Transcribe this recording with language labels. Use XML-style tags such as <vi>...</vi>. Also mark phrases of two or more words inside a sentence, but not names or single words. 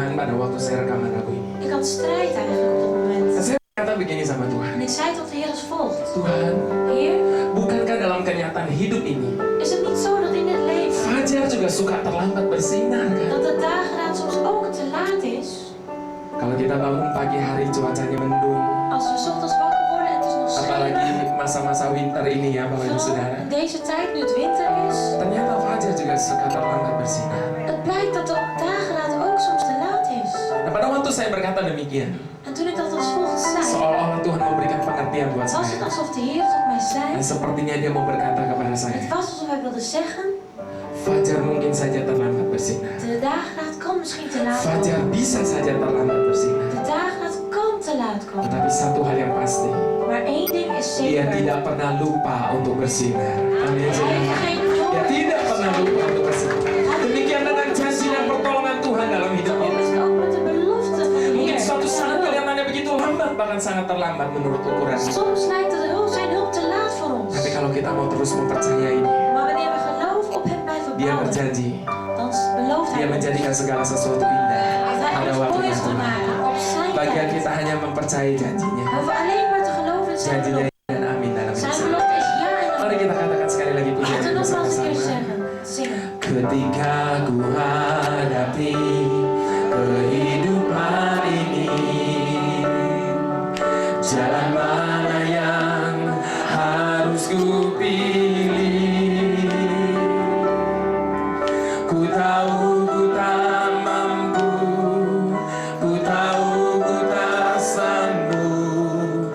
<id>pada waktu saya rekaman lagu ini.</id> <nl>Ik had strijd eigenlijk op dat moment.</nl> <id>Dan saya berkata begini sama Tuhan.</id> <nl>En ik zei tot de Heer als volgt.</nl> <id>Tuhan,</id> <nl>Heer,</nl> <id>bukankah dalam kenyataan hidup ini,</id> <nl>is het niet zo dat in het leven</nl> <id>fajar juga suka terlambat bersinar kan?</id> <nl>dat de dageraad soms ook te laat is?</nl> <id>Kalau kita bangun pagi hari cuacanya mendung,</id> <nl>Als we 's ochtends wakker worden en het is nog</nl> <id>apalagi</id> <nl>schijnend.</nl> <id>masa-masa winter ini ya Bapak Ibu Saudara.</id> <nl>Vooral in deze tijd, nu het winter is.</nl> <id>Ternyata fajar juga suka terlambat bersinar.</id> <nl>Het blijkt dat de dageraad ook soms te laat is.</nl> <id>Nah, pada waktu saya berkata demikian,</id> <nl>En toen ik dat als volgt zei,</nl> <id>seolah-olah Tuhan memberikan pengertian buat</id> <nl>was het</nl> <id>saya.</id> <nl>alsof de Heer tot mij zei.</nl> <id>Dan sepertinya Dia mau berkata kepada saya,</id> <nl>Het was alsof hij wilde zeggen,</nl> <id>fajar mungkin saja terlambat bersinar.</id> <nl>de dageraad kan misschien te laat</nl> <id>Fajar</id> <nl>komen.</nl> <id>bisa saja terlambat bersinar.</id> <nl>De dageraad kan te laat komen.</nl> <id>Tetapi satu hal yang pasti,</id> <nl>Maar één ding is</nl> <id>Dia</id> <nl>zeker.</nl> <id>tidak pernah lupa untuk bersinar. Amin.</id> <nl>Hij heeft geen</nl> <id>Dia</id> <nl>nood.</nl> <id>tidak pernah lupa untuk bersinar. Demikian dengan janji dan pertolongan Tuhan dalam hidup</id> <nl>Zo</nl> <id>kita.</id> <nl>is het ook met de belofte van de</nl> <id>Mungkin</id> <nl>Heer.</nl> <id>suatu saat kelihatannya begitu lambat, bahkan sangat terlambat menurut ukuran.</id> <nl>Soms lijkt het zijn hulp te laat voor ons.</nl> <id>Tapi kalau kita mau terus mempercayainya,</id> <nl>Maar wanneer we geloof op hem blijven</nl> <id>Dia</id> <nl>bouwen,</nl> <id>berjanji,</id> <nl>dan belooft</nl> <id>Dia</id> <nl>hij ons</nl> <id>menjadikan segala sesuatu indah</id> <nl>dat hij</nl> <id>pada</id> <nl>alles</nl> <id>waktunya</id> <nl>moois zal</nl> <id>Tuhan.</id> <nl>maken op zijn</nl> <id>Bagian</id> <nl>tijd.</nl> <id>kita hanya mempercayai janjinya.</id> <nl>We hoeven alleen maar te geloven in zijn</nl> <id>Janjinya</id> <nl>belofte.</nl> <id>dan amin dalam hidup</id> <nl>Zijn</nl> <id>saya.</id> <nl>belofte is ja en</nl> <id>Mari</id> <nl>amen.</nl> <id>kita katakan sekali lagi pujian</id> <nl>Laten we</nl> <id>itu</id> <nl>nogmaals een keer</nl> <id>bersama-sama.</id> <nl>zingen.</nl> <id>Ketika ku hadapi kehidupan ini, jalan mana yang harus ku pilih? Ku tahu ku tak mampu, ku tahu ku tak sanggup.</id>